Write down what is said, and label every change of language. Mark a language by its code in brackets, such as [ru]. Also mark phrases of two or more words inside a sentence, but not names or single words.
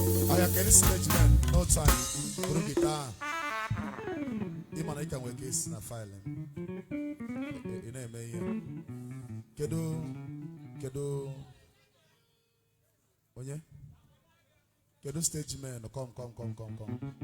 [en] Aya, can you stage man? No time. [ig] Buru guitar. Ị ma na ị ka nwee case na file m. Ị, ị na-eme ihe. Kedu, kedu, onye? Kedu [en] stage man? Come, come, come, come, come.